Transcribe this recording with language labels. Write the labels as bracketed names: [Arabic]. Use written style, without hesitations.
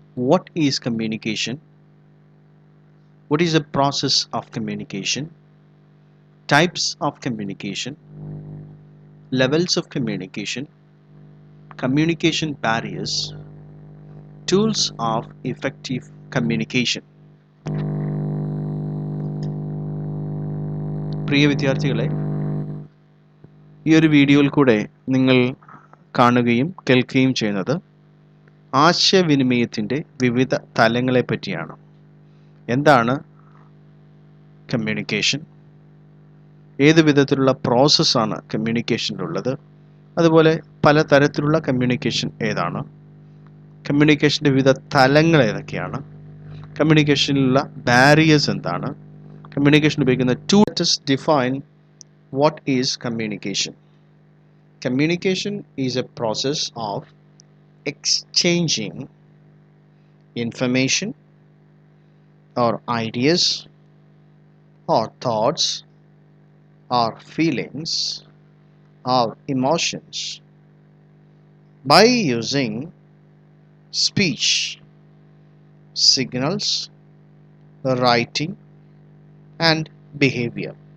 [English] What is communication? What is the process of communication? Types of communication, levels of communication, communication barriers, tools of effective communication. [Malayalam] പ്രിയ വിദ്യാർത്ഥികളെ, ഈ ഒരു വീഡിയോയിൽ കൂടെ നിങ്ങൾ കാണുകയും കേൾക്കുകയും ചെയ്യുന്നത് ആശയവിനിമയത്തിൻ്റെ വിവിധ തലങ്ങളെ പറ്റിയാണ്. എന്താണ് കമ്മ്യൂണിക്കേഷൻ? ഏത് വിധത്തിലുള്ള പ്രോസസ്സാണ് കമ്മ്യൂണിക്കേഷനിലുള്ളത്? അതുപോലെ പലതരത്തിലുള്ള കമ്മ്യൂണിക്കേഷൻ ഏതാണ്? കമ്മ്യൂണിക്കേഷൻ്റെ വിവിധ തലങ്ങൾ ഏതൊക്കെയാണ്? കമ്മ്യൂണിക്കേഷനിലുള്ള ബാരിയേഴ്സ് എന്താണ്? കമ്മ്യൂണിക്കേഷൻ ഉപയോഗിക്കുന്ന tools [English] Define what is communication. Communication is a process of exchanging information or ideas or thoughts or feelings or emotions by using speech, signals, writing and behavior.